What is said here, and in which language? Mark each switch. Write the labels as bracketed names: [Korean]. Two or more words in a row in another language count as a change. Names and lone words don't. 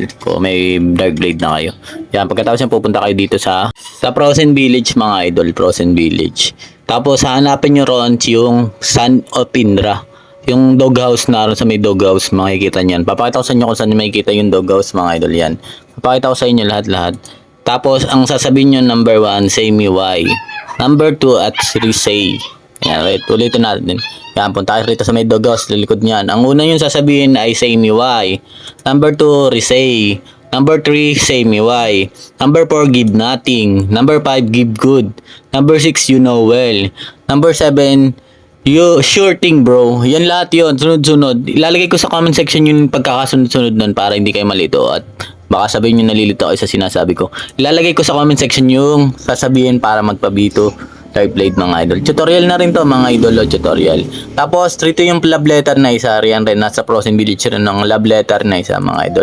[Filipino] Kung may Dark Blade na kayo. Yan, pagkatapos nyo pupunta kayo dito sa Frozen Village mga idol, Frozen Village. Tapos hanapin nyo ron yung Son of Indra. Yung doghouse na ron sa may doghouse, makikita nyan. Papakita ko sa inyo kung saan makikita yung doghouse mga idol yan. Papakita ko sa inyo lahat-lahat. Tapos ang sasabihin nyo, [English] number 1, say me why. Number 2 at 3, say. [Filipino] Yan, wait, ulitin natin. Yan, punta kayo rito sa may doghouse, lilikod niyan. Ang una yung sasabihin ay [English] say me why. Number 2, resay. Number 3, say me why. Number 4, give nothing. Number 5, give good. Number 6, you know well. Number 7, you sure thing bro. [Filipino] Yan lahat yun, sunod-sunod. Ilalagay ko sa [English] comment section [Filipino] yung pagkakasunod-sunod nun para hindi kayo malito at baka sabihin nyo nalilito kayo sa sinasabi ko. Ilalagay ko sa [English] comment section [Filipino] yung sasabihin para magpabito Dark Blade mga idol. Tutorial na rin to mga idol, tutorial. Tapos rito yung [English] love letter [Filipino] na isa, riyan rin nasa Frozen Village rin ng [English] love letter [Filipino] na isa mga idol.